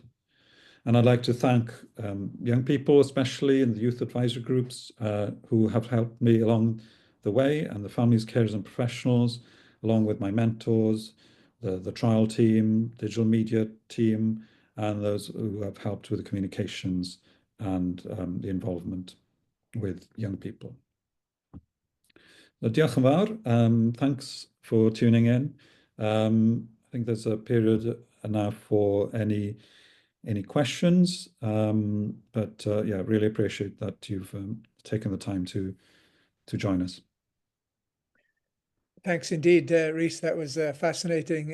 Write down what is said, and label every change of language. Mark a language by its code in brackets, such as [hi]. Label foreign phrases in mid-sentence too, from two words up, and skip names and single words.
[en] And I'd like to thank young people, especially in the youth advisory groups, who have helped me along the way, and the families, carers and professionals, along with my mentors, the trial team, digital media team, and those who have helped with the communications and the involvement with young people. [cy] Diolch yn fawr. [en] Thanks for tuning in. I think there's a period now for any questions, but yeah, really appreciate that you've taken the time to join us. Thanks indeed, Rhys. That was fascinating.